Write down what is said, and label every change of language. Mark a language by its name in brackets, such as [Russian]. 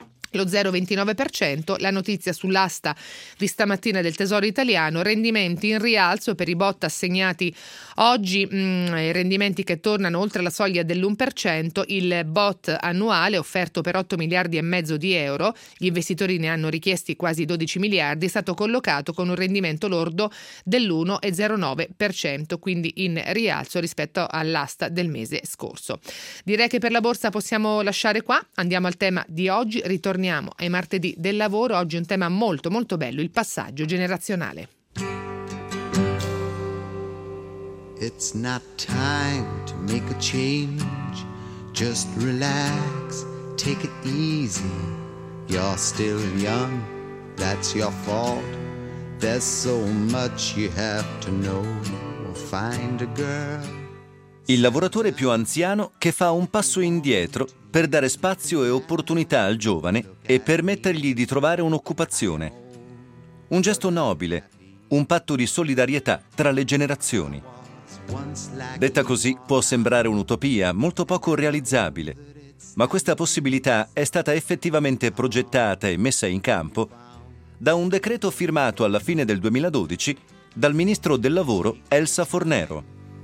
[Italian] lo 0,29%, la notizia sull'asta di stamattina del Tesoro italiano, rendimenti in rialzo per i bot assegnati oggi, rendimenti che tornano oltre la soglia dell'1%, il bot annuale offerto per 8 miliardi e mezzo di euro, gli investitori ne hanno richiesti quasi 12 miliardi, è stato collocato con un rendimento lordo dell'1,09%, quindi in rialzo rispetto all'asta del mese scorso. Direi che per la borsa possiamo lasciare qua, andiamo al tema di oggi, torniamo ai martedì del lavoro, oggi un tema molto molto bello, il passaggio generazionale. [English] It's not time to make a change, just relax, take it easy, you're still young, that's your fault, there's so much you have to know, find a girl. [Italian] Il lavoratore più anziano che fa un passo indietro per dare spazio e opportunità al giovane e permettergli di trovare un'occupazione. Un gesto nobile, un patto di solidarietà tra le generazioni. Detta così, può sembrare un'utopia molto poco realizzabile, ma questa possibilità è stata effettivamente progettata e messa in campo da un decreto firmato alla fine del 2012 dal ministro del Lavoro Elsa Fornero.